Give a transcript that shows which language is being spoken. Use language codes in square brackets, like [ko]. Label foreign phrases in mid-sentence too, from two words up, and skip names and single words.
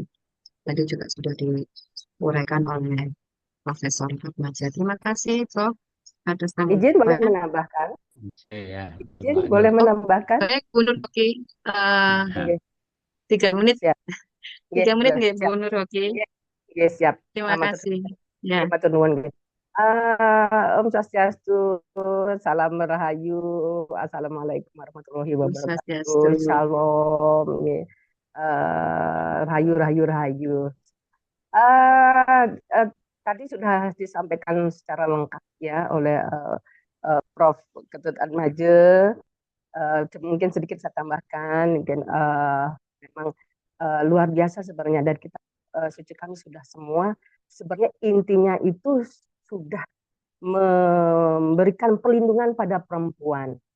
[id] Tadi juga sudah diuraikan oleh Profesor Fatmaja. Terima kasih, Prof, atas Izin boleh tanggapan. menambahkan? Ya, Izin Mbak Nur. boleh Oh, menambahkan? baik, Bu Nur, oke. Eh, Nah, Iya, 3 menit, siap. Iya, 3 menit nggak, Bu siap. Nur, oke. Iya, iya, siap. Terima [jv] Matur [id] kasih. Ya, [jv] matur nuwun nggih. [ban] Om Swastiastu, [id] salam rahayu, [ar] السلام عليكم ورحمة الله [ban] Om [ar] wabarakatuh, [ban] Swastiastu. [jv] shalom, nggih. Rahayu, rahayu, rahayu. [id] Eh, eh, Tadi sudah disampaikan secara lengkap ya oleh Prof. Ketut Atmaja. Mungkin sedikit saya tambahkan, mungkin memang luar biasa sebenarnya dan kita suci kami sudah semua sebenarnya intinya itu sudah memberikan perlindungan pada perempuan.